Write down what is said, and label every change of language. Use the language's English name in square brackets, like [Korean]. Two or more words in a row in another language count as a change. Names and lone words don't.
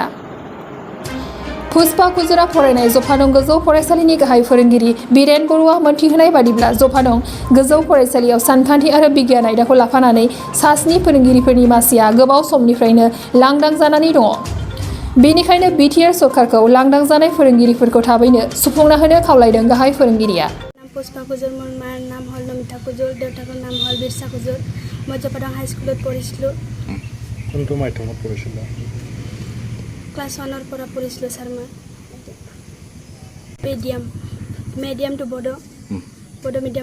[Bodo] पुष्पा कुजुरा फरायनाय जफादं गोजौ फरायसालिनि गाहाय फोरोंगिरि बिरेन बर'आ मोनथिहोनाय बादिब्ला जफादं गोजौ फरायसालियाव सानखान्थि आरो बिगियान आयदाखौ लाफानानै सा-स्नि फोरोंगिरिफोरनि मासिया गोबाव समनिफ्रायनो लांदां जानानै दङ। बेनिखायनो बिटिआर सरकारखौ लांदां जानाय फोरोंगिरिफोरखौ थाबैनो सुफुंना होनो खावलायदों गाहाय फोरोंगिरिया। [Assamese] पुष्पा कुजुर মোৰ মাৰ নাম হ'ল নমিতা কুজুৰ, দেউতাকৰ নাম হ'ল বিৰছা কুজুৰ। মই জফাদং হাইস্কুলত পঢ়িছিলোঁ। কোনটো মাধ্যমত পঢ়িছিলা? ক্লাছ 1ৰ পৰা পঢ়িছিলোঁ ছাৰ মই। মিডিয়ামটো বড়ো মিডিয়াম।